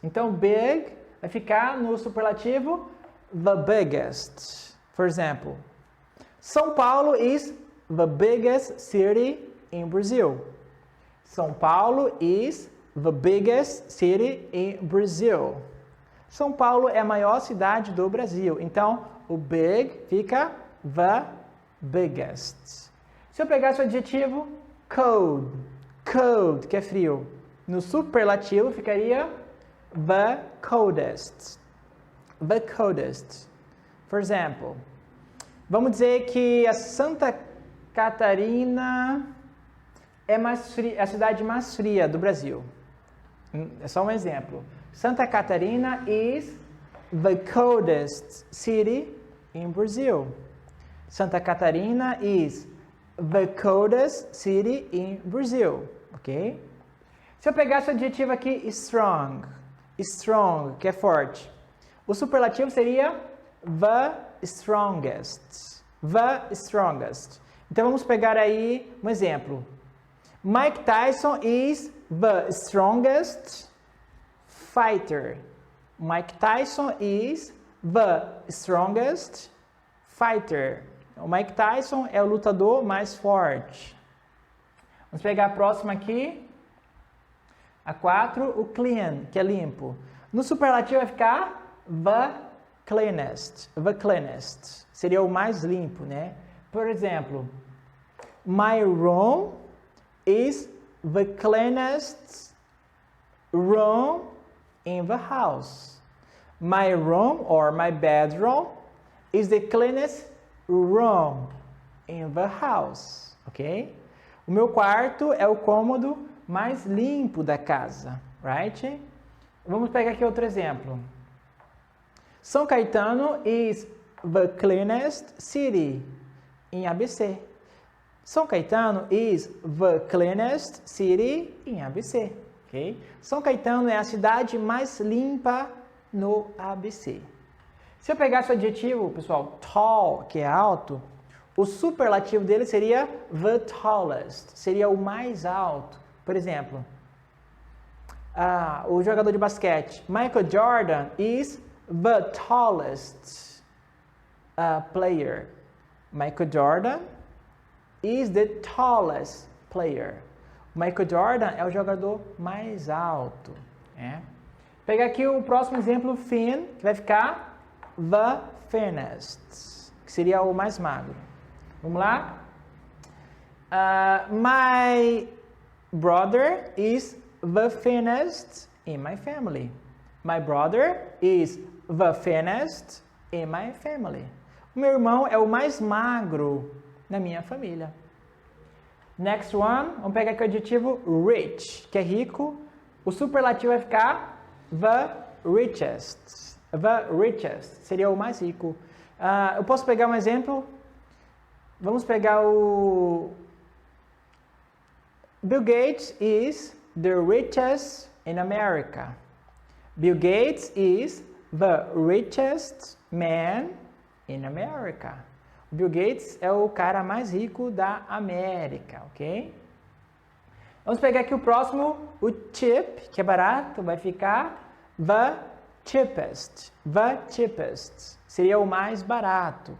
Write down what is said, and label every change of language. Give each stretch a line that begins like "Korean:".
Portuguese: Então, big vai ficar no superlativo
English: the biggest. For example, São Paulo is the biggest city in Brazil. São Paulo is the biggest city in Brazil.
Portuguese: São Paulo é a maior cidade do Brasil. Então,
English: o big fica the biggest.
Portuguese: Se eu pegasse o adjetivo cold, que é frio, no superlativo ficaria
English: the coldest. The coldest. For example,
Portuguese: vamos dizer que a Santa Catarina é a cidade mais fria do Brasil. É só um exemplo.
English: Santa Catarina is the coldest city in Brazil. Santa Catarina is the coldest city in Brazil. Ok?
Portuguese: Se eu pegasse o adjetivo aqui strong, que é forte. O superlativo seria
English: the strongest. The strongest.
Portuguese: Então vamos pegar aí um exemplo.
English: Mike Tyson is the strongest fighter. Mike Tyson is the strongest fighter.
Portuguese: O Mike Tyson é o lutador mais forte. Vamos pegar a próxima aqui. A 4, o clean, que é limpo. No superlativo vai ficar
English: the cleanest. The cleanest.
Portuguese: Seria o mais limpo, né? Por exemplo,
English: my room is the cleanest room in the house. My room or my bedroom is the cleanest room in the house. Ok?
Portuguese: O meu quarto é o cômodo mais limpo da casa.
English: Right?
Portuguese: Vamos pegar aqui outro exemplo.
English: São Caetano is the cleanest city in ABC. São Caetano is the cleanest city in ABC. Okay?
Portuguese: São Caetano é a cidade mais limpa no ABC. Se eu pegasse o adjetivo, pessoal, tall, que é alto, o superlativo dele seria
English: the tallest,
Portuguese: seria o mais alto. Por exemplo, o jogador de basquete, Michael Jordan
English: is the tallest player. Michael Jordan is the tallest player.
Portuguese: Michael Jordan é o jogador mais alto. Né? Pegar aqui o próximo exemplo, thin, que vai ficar
English: the thinnest,
Portuguese: que seria o mais magro. Vamos lá?
English: My brother is the thinnest in my family. My brother is the thinnest in my family.
Portuguese: O meu irmão é o mais magro na minha família.
English: Next one,
Portuguese: vamos pegar aqui o adjetivo rich, que é rico. O superlativo vai ficar
English: the richest. The richest
Portuguese: seria o mais rico. Eu posso pegar um exemplo? Vamos pegar o
English: Bill Gates is the richest in America. Bill Gates is the richest man in America.
Portuguese: O Bill Gates é o cara mais rico da América, ok? Vamos pegar aqui o próximo, o cheap, que é barato, vai ficar
English: the cheapest. The cheapest
Portuguese: seria o mais barato.